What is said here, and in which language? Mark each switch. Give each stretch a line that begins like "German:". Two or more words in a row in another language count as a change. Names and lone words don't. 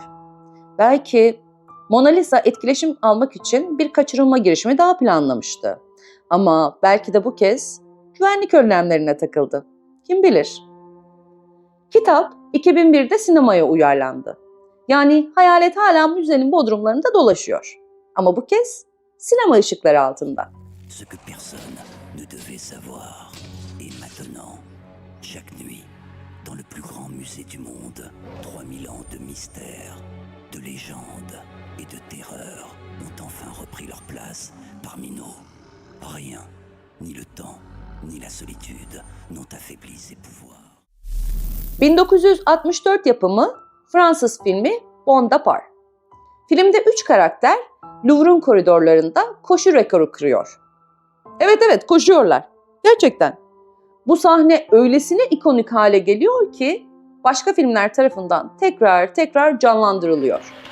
Turkish: Belki Mona Lisa etkileşim almak için bir kaçırılma girişimi daha planlamıştı. Ama belki de bu kez güvenlik önlemlerine takıldı. Kim bilir? Kitap 2001'de sinemaya uyarlandı. Yani hayalet hala müzenin bodrumlarında dolaşıyor. Ama bu kez sinema ışıkları altında.
French: Ce que personne ne devait savoir. Et maintenant, chaque nuit, dans le plus grand musée du monde, 3000 ans de mystère, de légende et de terreur ont enfin repris leur place parmi nous. Rien, ni le temps, ni la solitude n'ont affaibli ses pouvoirs.
Turkish: 1964 yapımı Fransız filmi Bonaparte. Filmde 3 karakter Louvre'un koridorlarında koşu rekoru kırıyor. Evet koşuyorlar. Gerçekten. Bu sahne öylesine ikonik hale geliyor ki başka filmler tarafından tekrar canlandırılıyor.